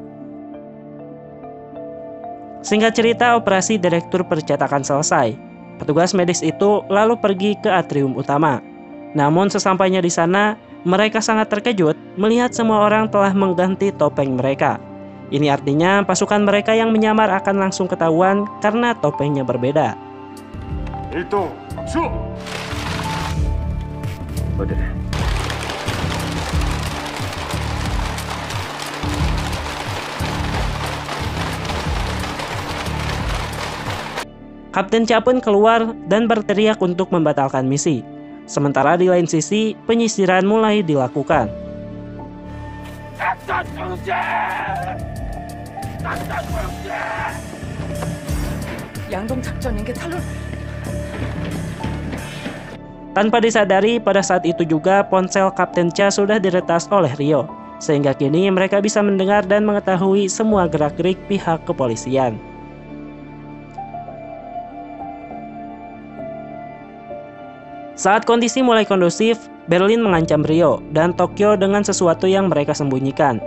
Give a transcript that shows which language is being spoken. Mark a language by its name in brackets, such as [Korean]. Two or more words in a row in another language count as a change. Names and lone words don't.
[Indonesian] Singkat cerita, operasi direktur percetakan selesai. Petugas medis itu lalu pergi ke atrium utama. Namun sesampainya di sana, mereka sangat terkejut melihat semua orang telah mengganti topeng mereka. Ini artinya pasukan mereka yang menyamar akan langsung ketahuan karena topengnya berbeda. [Korean] 일동 주! 어디래? [Indonesian] Kapten Cha pun keluar dan berteriak untuk membatalkan misi. Sementara di lain sisi, penyisiran mulai dilakukan. [Korean] 양동 작전인 게 탈론. [Indonesian] Tanpa disadari, pada saat itu juga ponsel Kapten Cha sudah diretas oleh Ryo, sehingga kini mereka bisa mendengar dan mengetahui semua gerak-gerik pihak kepolisian. Saat kondisi mulai kondusif, Berlin mengancam Ryo dan Tokyo dengan sesuatu yang mereka sembunyikan.